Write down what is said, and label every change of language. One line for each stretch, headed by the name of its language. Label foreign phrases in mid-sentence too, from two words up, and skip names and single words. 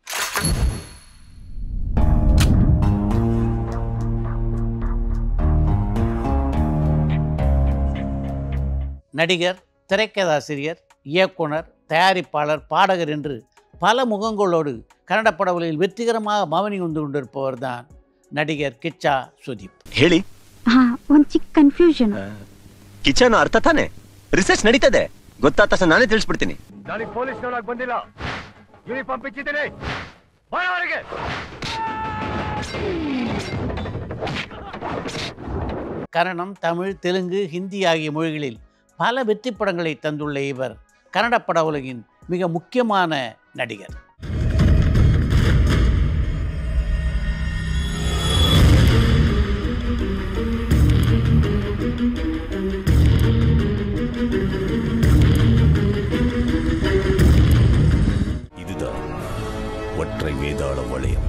Tamil: நடிகர், திரைக்கதாசிரியர், இயக்குனர், தயாரிப்பாளர், பாடகர் என்று பல முகங்களோடு கன்னட படங்களில் வெற்றிகரமாக மவனி வந்து கொண்டிருப்பவர் தான் நடிகர் கிச்சா சுதீப்.
Kannada: ಹೇಳಿ ಒಂದು ಚಿಕ್ಕ ಕನ್ಫ್ಯೂಷನ್. ಕಿಚನ್ ಅರ್ಥ ತಾನೆ? ರಿಸರ್ಚ್ ನಡೀತದೆ, ಗೊತ್ತಾದ ತಕ್ಷಣ ನಾನೇ ತಿಳಿಸ್ಬಿಡ್ತೀನಿ. ನನಗೆ ಪೊಲೀಸ್ನವರಾಗಿ ಬಂದಿಲ್ಲ, ಯೂನಿಫಾರ್ಮ್ ಬಿಚ್ಚಿದ್ದೀನಿ, ಹೊರಗೆ.
Tamil: கன்னடம், தமிழ், தெலுங்கு, ஹிந்தி ஆகிய மொழிகளில் பல வெற்றி படங்களை தந்துள்ள இவர் கன்னட பட உலகின் மிக முக்கியமான நடிகர். இதுதான் ஒற்றை வேதாள வளையம்.